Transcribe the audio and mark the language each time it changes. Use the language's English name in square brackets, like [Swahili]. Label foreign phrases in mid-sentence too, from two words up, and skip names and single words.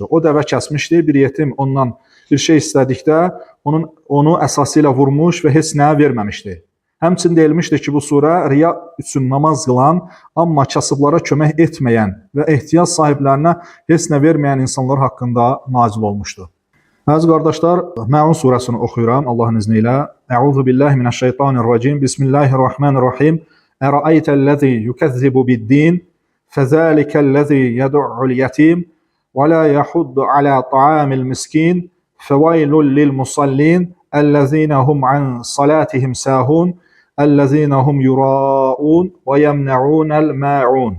[Azerbaijani] O dəvə kəsmişdi, bir yetim ondan bir şey istədikdə onu əsası ilə vurmuş və heç nə verməmişdi. Həmçinin deyilmişdir ki, bu surə riya üçün namaz qılan, amma kasıblara kömək etməyən və ehtiyac sahiblərinə heç nə verməyən insanlar haqqında nazil olmuşdur. Əziz qardaşlar, Məun surəsini oxuyuram Allahın izni ilə. [Arabic] أعوذ بالله من الشيطان الرجيم. بسم الله الرحمن الرحيم. أرأيت الذي يكذب بالدين فذلك الذي يدع اليتيم ولا يحض على طعام المسكين فويل للمصلين الذين هم عن صلاتهم ساهون الذين هم يراءون ويمنعون الماعون.